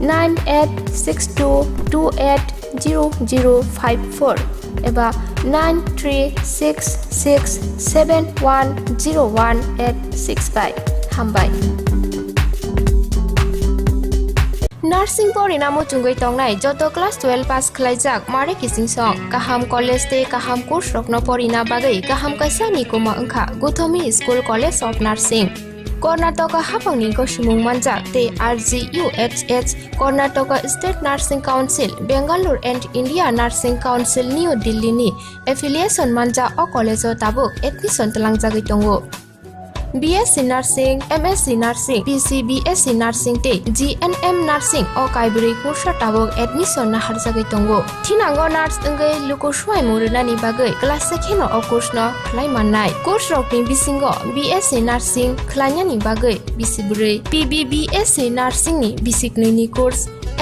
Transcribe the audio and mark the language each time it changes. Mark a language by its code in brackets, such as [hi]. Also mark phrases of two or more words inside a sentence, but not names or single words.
[trp] 9862280054 eba 9366710185 hambai Nursing pori namo chungoi tongnai joto class 12 pass khlaijak mare kising song kaham college te kaham course rokno pori na bagai kaham kaisa ni koma angkha Gothomi School College of Nursing Karnataka hapangni ko simung manjak te RGUHH Karnataka State Nursing Council Bangalore and India Nursing Council New Delhi ni affiliation manja o college o tabuk admission talangjagoi tongo BSc Nursing, MSc Nursing, PC BSc Nursing te GNM Nursing o kaibri kursa tabok admission na harjagai tongo thinango nurse engai luko swai muruna ni bagai class sekheno o course no khlai mannai course rokni bisingo BSc Nursing khlanya ni bagai bisibrei PBBSc Nursing ni bisikni ni course